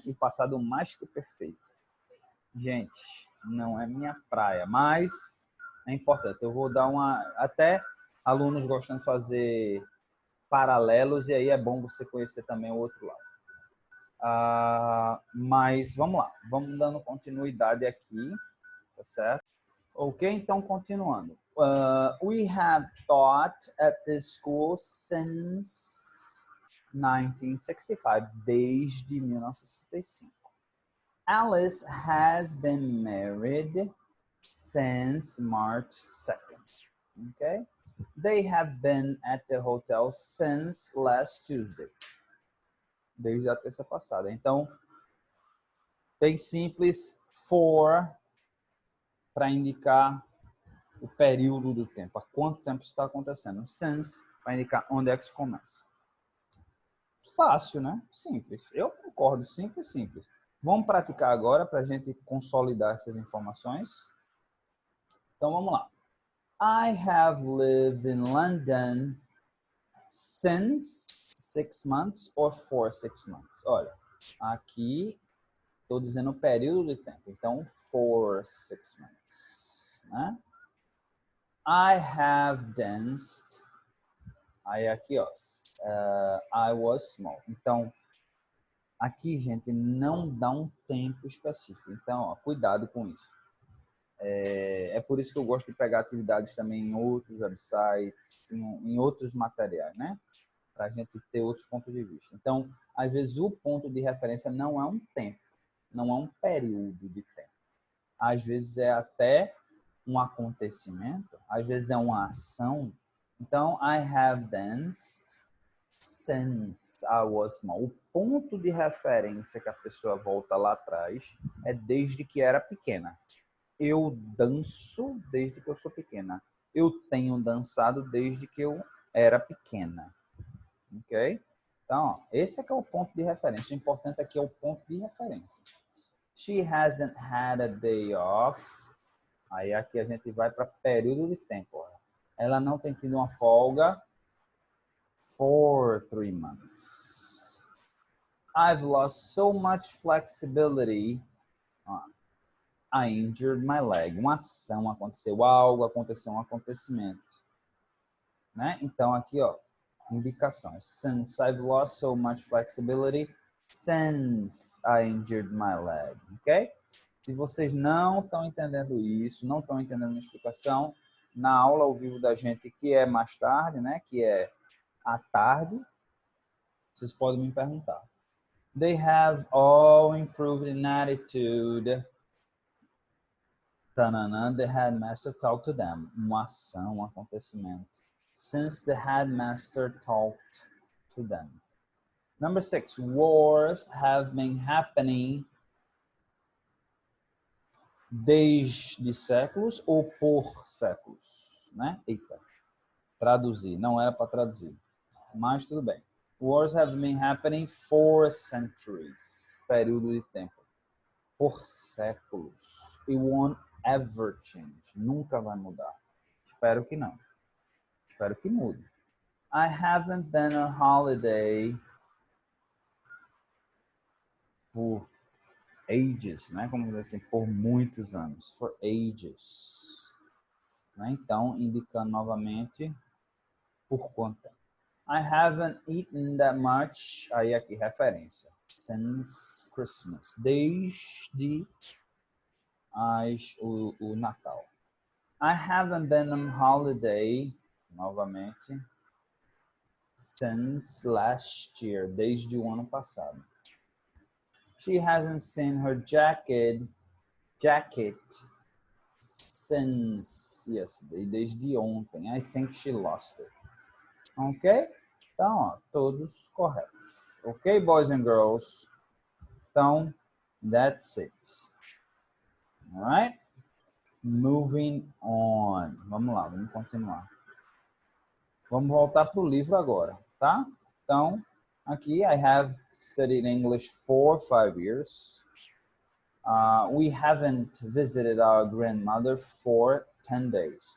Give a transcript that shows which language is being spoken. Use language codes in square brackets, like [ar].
[pt] E passado mais que perfeito. Gente, não é minha praia, mas é importante. Eu vou dar até alunos gostam de fazer paralelos, e aí é bom você conhecer também o outro lado. Mas vamos lá, vamos dando continuidade aqui, tá certo? Ok, então continuando. [en] We have taught at this school since 1965, [pt] desde 1965. [en] Alice has been married since March 2nd. Okay? They have been at the hotel since last Tuesday. [pt] Desde a terça passada. Então, bem simples, for, para indicar o período do tempo, há quanto tempo está acontecendo. Since, para indicar onde é que se começa. Fácil, né? Simples. Eu concordo, simples. Vamos praticar agora para a gente consolidar essas informações. Então, vamos lá. [en] I have lived in London since 6 months or for 6 months. [pt] Olha, aqui estou dizendo o período de tempo. [en] Então, for 6 months. Né? I have danced. [pt] Aí aqui, ó. [en] I was small. [pt] Então, aqui, gente, não dá um tempo específico. Então, ó, cuidado com isso. É por isso que eu gosto de pegar atividades também em outros websites, em outros materiais, né? Para a gente ter outros pontos de vista. Então, às vezes, o ponto de referência não é um tempo, não é um período de tempo. Às vezes, é até um acontecimento, às vezes, é uma ação. [en] Então, I have danced since I was small. [pt] O ponto de referência que a pessoa volta lá atrás é desde que era pequena. Eu danço desde que eu sou pequena. Eu tenho dançado desde que eu era pequena. Ok? Então, ó, esse é que é o ponto de referência. O importante aqui é o ponto de referência. [en] She hasn't had a day off. [pt] Aí aqui a gente vai para período de tempo. Ó. Ela não tem tido uma folga [en] for 3 months. I've lost so much flexibility. I injured my leg. [pt] Uma ação aconteceu, algo aconteceu, um acontecimento. né? Então, aqui, ó, indicação. [en] Since I've lost so much flexibility since I injured my leg, ok? [pt] Se vocês não estão entendendo isso, não estão entendendo a explicação, na aula ao vivo da gente, que é mais tarde, né? Que é à tarde, vocês podem me perguntar. [en] They have all improved in attitude. Tanana, the headmaster talked to them. [pt] Uma ação, um acontecimento. [en] Since the headmaster talked to them. Number 6, wars have been happening [pt] desde séculos ou por séculos, né? Eita, traduzir, não era para traduzir, mas tudo bem. [en] Wars have been happening for centuries, [pt] período de tempo, por séculos. [en] It won't ever change, [pt] nunca vai mudar. Espero que não. Espero que mude. [en] I haven't been on holiday por ages, né? [pt] Como dizer assim, por muitos anos. [en] For ages. [pt] Né? Então, indicando novamente por quanto tempo. [en] I haven't eaten that much. [pt] Aí aqui, referência. [en] Since Christmas. [pt] Desde o Natal. [en] I haven't been on holiday. [pt] Novamente. [en] Since last year. [pt] Desde o ano passado. [en] She hasn't seen her jacket since yesterday, [pt] desde ontem. [en] I think she lost it. Ok? [pt] Então, ó, todos corretos. [en] Ok, boys and girls? Então, that's it. Alright? Moving on. [pt] Vamos lá, vamos continuar. Vamos voltar para o livro agora, tá? Então, aqui, [en] I have studied English for 5 years. We haven't visited our grandmother for 10 days.